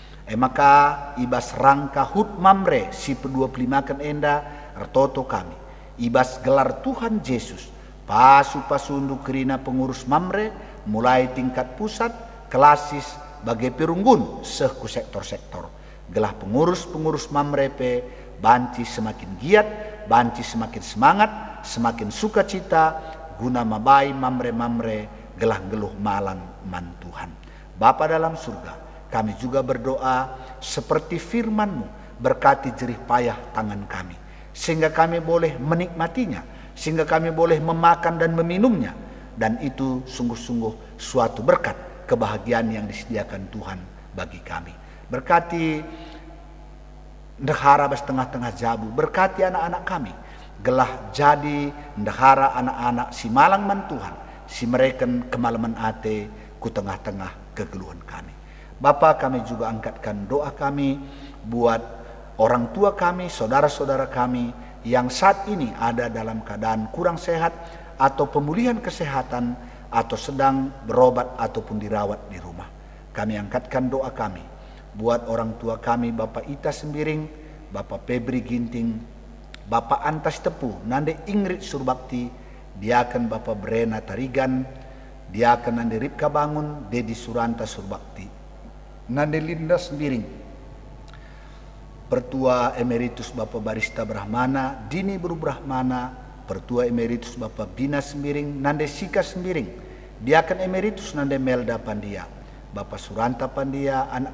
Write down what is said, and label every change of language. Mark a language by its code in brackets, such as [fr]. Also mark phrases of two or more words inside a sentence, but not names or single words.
[btx] Maka ibas rangka hut mamre si pedua pelimakan enda ertoto kami, ibas gelar Tuhan Yesus pasu-pasundu kerina pengurus mamre mulai tingkat pusat kelasis bagai perunggun sehku sektor-sektor, gelah pengurus mamre pe banci semakin giat, banci semakin semangat, semakin sukacita guna mabai mamre gelah geluh malang man Tuhan. [id] Bapa dalam surga, kami juga berdoa seperti firman-Mu, berkati jerih payah tangan kami, sehingga kami boleh menikmatinya, sehingga kami boleh memakan dan meminumnya, dan itu sungguh-sungguh suatu berkat kebahagiaan yang disediakan Tuhan bagi kami. [btx] Berkati ndehara bas tengah-tengah jabu, [id] berkati anak-anak kami, [btx] gelah jadi ndehara anak-anak si malang man Tuhan, si mereken kemalaman ate ku tengah-tengah kegeluhan kami. [id] Bapa, kami juga angkatkan doa kami buat orang tua kami, saudara-saudara kami yang saat ini ada dalam keadaan kurang sehat atau pemulihan kesehatan atau sedang berobat ataupun dirawat di rumah. Kami angkatkan doa kami buat orang tua kami, Bapak Ita Sembiring, Bapak Febri Ginting, Bapak Antas Tepu, Nande Ingrid Surbakti, Diaken Bapak Brena Tarigan, Diaken Nande Ripka Bangun, Dedi Suranta Surbakti, Nande Linda Sembiring, Pertua Emeritus Bapak Barista Brahmana, Dini Buru Brahmana, Pertua Emeritus Bapak Bina Sembiring, Nande Sika Sembiring, Diaken Emeritus Nande Melda Pandia, Bapak Suranta Pandia, anak